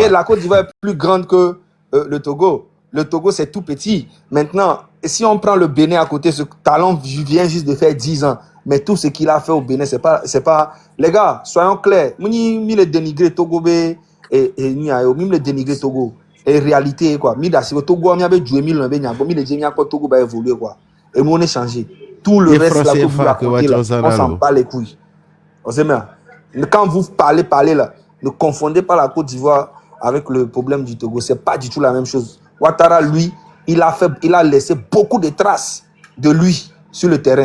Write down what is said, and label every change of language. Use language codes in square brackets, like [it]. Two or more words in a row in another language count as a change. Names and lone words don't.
[fr] Et la Côte d'Ivoire est plus grande que le Togo. Le Togo, c'est tout petit. Maintenant, si on prend le Bénin à côté, ce talent vient juste de faire 10 ans. Mais tout ce qu'il a fait au Bénin, c'est pas... Les gars, soyons clairs. Mi le dénigrer Togo et mi le dénigrer Togo. Et réalité, quoi. Mi si Togo, mi avait joué 1000 ans, mi le dit, Togo va évoluer, quoi. Et nous, on est changé. Tout le reste, on s'en bat les couilles. On sait bien. Quand vous parlez là, ne confondez pas la Côte d'Ivoire avec le problème du Togo. C'est pas du tout la même chose. Ouattara, lui, il a laissé beaucoup de traces de lui sur le terrain.